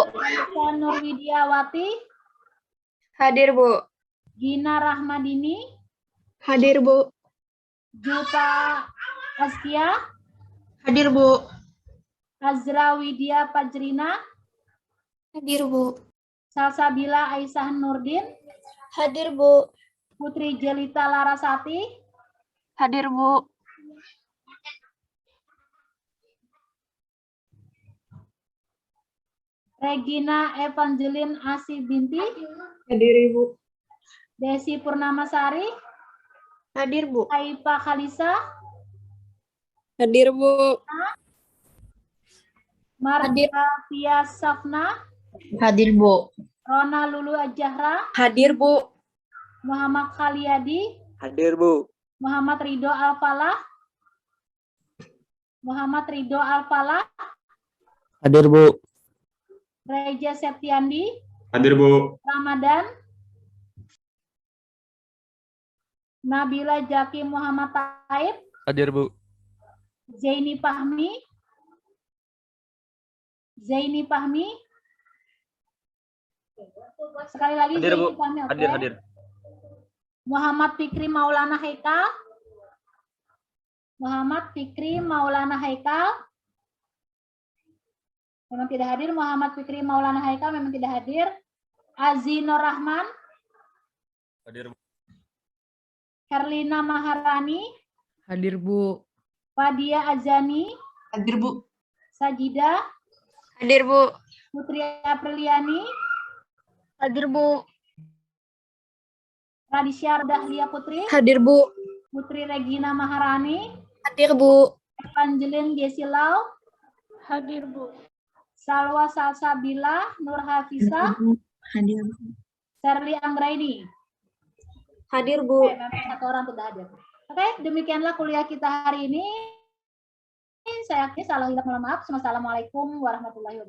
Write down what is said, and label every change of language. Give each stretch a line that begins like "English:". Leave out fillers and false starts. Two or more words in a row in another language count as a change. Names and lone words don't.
Indonesian: Talita Nur Widiawati. Hadir, Bu. Gina Rahmadini. Hadir, Bu. Jupa Askia. Hadir, Bu. Azra Widya Pajrina. Hadir, Bu. Salsabila Aisyah Nurdin. Hadir, Bu. Putri Jelita Larasati. Hadir, Bu. Regina Evangeline Asih Binti. Hadir, Ibu. Desi Purnamasari. Hadir, Bu. Aipa Khalisa. Hadir, Bu. Mardia Pia Safna. Hadir, Bu. Rona Lulu Ajahra. Hadir, Bu. Muhammad Khaliyadi. Hadir, Bu. Muhammad Ridho Alfalah. Muhammad Ridho Alfalah. Hadir, Bu. Reja Septiandi. Hadir, Bu. Ramadan. Nabila Jaki Muhammad Taib. Hadir, Bu. Zaini Fahmi. Zaini Fahmi. Sekali lagi Hadir, Bu. Zaini Fahmi. Oke. Hadir. Muhammad Fikri Maulana Haikal. Muhammad Fikri Maulana Haikal. Memang tidak hadir. Muhammad Fikri Maulana Haikal memang tidak hadir. Azinur Rahman. Hadir, Bu. Herlina Maharani. Hadir, Bu. Fadia Azani. Hadir, Bu. Sajida. Hadir, Bu. Putri Apriliani. Hadir, Bu. Radisya Dahlia Putri. Hadir, Bu. Putri Regina Maharani. Hadir, Bu. Evangeline Gesilau. Hadir, Bu. Salwa Salsabila, Nur Hafisa, Hadir. Sherly Anggraini. Hadir, Bu. Oke, memang satu orang tidak hadir. Oke, demikianlah kuliah kita hari ini. Saya akhiri, salah hilaf, mohon maaf.
Arabic: والسلام عليكم ورحمة الله وبركاته.